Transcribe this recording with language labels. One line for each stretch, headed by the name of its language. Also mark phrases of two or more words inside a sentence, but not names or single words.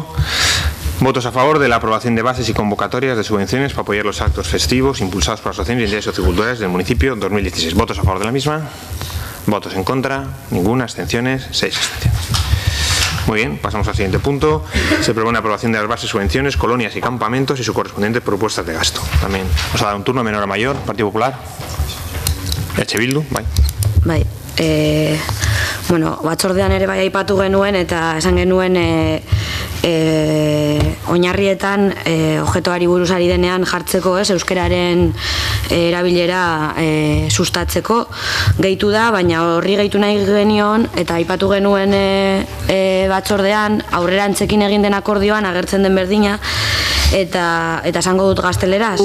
Spanish: Votos a favor de la aprobación de bases y convocatorias de subvenciones para apoyar los actos festivos impulsados por asociaciones y entidades socioculturales del municipio 2016. ¿Votos a favor de la misma? ¿Votos en contra? Ninguna. ¿Abstenciones? 6 abstenciones. Muy bien, pasamos al siguiente punto. Se propone la aprobación de las bases, subvenciones, colonias y campamentos y sus correspondientes propuestas de gasto. También nos ha dado un turno, menor a mayor, Partido Popular.
Basque: Bildu, bai. Bai. Bueno, batzordean ere bai aipatu genuen eta esan genuen oinarrietan objektuari buruz ari denean jartzeko, euskararen erabilera sustatzeko gehitu da, baina horri gehitu nahi genion eta aipatu genuen batzordean aurrerantzekin egin den akordioan agertzen den berdina eta esango dut gazteleraz.